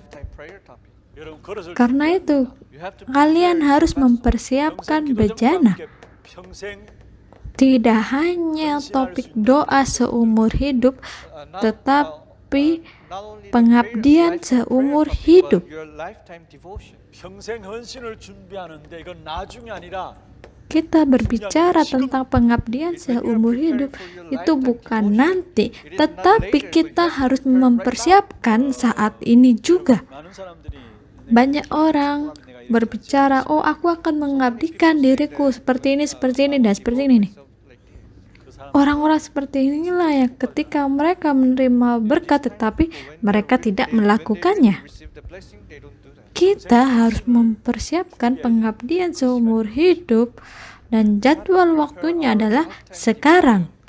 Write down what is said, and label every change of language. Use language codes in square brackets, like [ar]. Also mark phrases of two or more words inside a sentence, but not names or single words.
[id] Karena itu, kalian harus mempersiapkan bejana. Tidak hanya topik doa seumur hidup, tetapi pengabdian seumur hidup. [ko] 평생 헌신을 준비하는데 이건 나중이 아니라 [id] Kita berbicara tentang pengabdian seumur hidup, itu bukan nanti, tetapi kita harus mempersiapkan saat ini juga. [ko] 많은 사람들이 [id] Banyak orang berbicara, oh aku akan mengabdikan diriku seperti ini, dan seperti ini nih. Orang-orang seperti inilah yang ketika mereka menerima berkat tetapi mereka tidak melakukannya. Kita harus mempersiapkan pengabdian seumur hidup dan jadwal waktunya adalah sekarang.